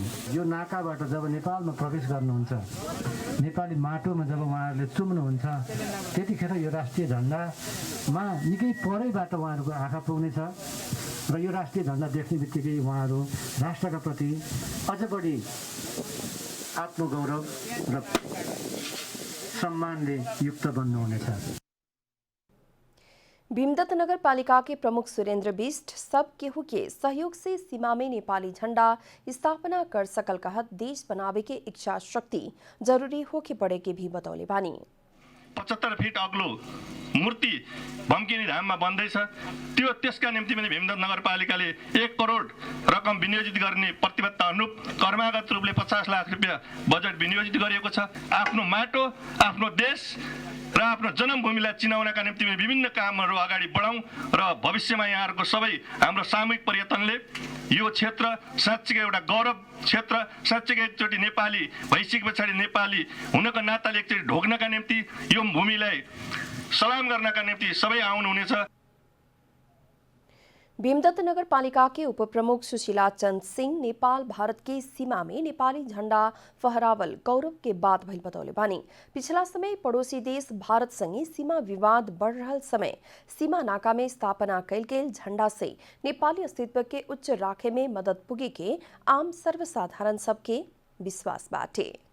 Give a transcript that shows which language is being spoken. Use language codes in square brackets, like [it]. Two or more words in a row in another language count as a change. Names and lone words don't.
[ne] यो नाकाबाट जब नेपालमा प्रवेश गर्नुहुन्छ, नेपाली माटोमा जब उहाँहरूले चुम्नुहुन्छ, त्यतिखेर यो राष्ट्रिय झन्डामा निकै परैबाट उहाँहरूको आँखा पुग्नेछ र यो राष्ट्रिय झन्डा देख्ने बित्तिकै उहाँहरू राष्ट्रका प्रति अझ बढी आत्मगौरव र सम्मानले युक्त बन्नुहुनेछ। [bho] भीमदत्त नगर पालिका के प्रमुख सुरेंद्र बिष्ट सब केहू के सहयोग से सीमा में नेपाली झंडा स्थापना कर सकल कहत देश बनावे के इच्छा शक्ति जरूरी होके पड़े के भी बतौले बानी। [ne] 75 फिट अग्लो मूर्ति भम्किनी धाममा बन्दैछ। त्यसका निम्ति पनि भीमदत्त नगरपालिकाले 1 करोड रकम विनियोजित गर्ने प्रतिबद्धता अनुरूप कर्मागत रूपले 50 लाख रुपियाँ बजेट विनियोजित गरिएको छ। आफ्नो माटो, आफ्नो देश र आफ्नो जन्मभूमिलाई चिनाउनका निम्ति विभिन्न कामहरू अगाडि बढाउँ र भविष्यमा यहाँहरूको सबै हाम्रो सामूहिक प्रयत्नले यो क्षेत्र साँच्चीकै एउटा गौरव क्षेत्र, साँच्चीकै एकचोटि नेपाली भइसके पछाडि नेपाली हुनको नाताले एकचोटि ढोग्नका निम्ति यो भूमिलाई सलाम गर्नका निम्ति सबै आउनुहुनेछ। [bho] भीमदत्त नगर पालिका के उप प्रमुख सुशीला चंद सिंह नेपाल भारत की सीमा में नेपाली झंडा फहरावल गौरव के बात भइल बतौले बानी। पिछला समय पड़ोसी देश भारत संगे सीमा विवाद बढ़ रहल समय सीमा नाका में स्थापना कैल गेल झंडा से नेपाली अस्तित्व के उच्च राखे में मदद पुगे के आम सर्वसाधारण सबके विश्वास बाटे।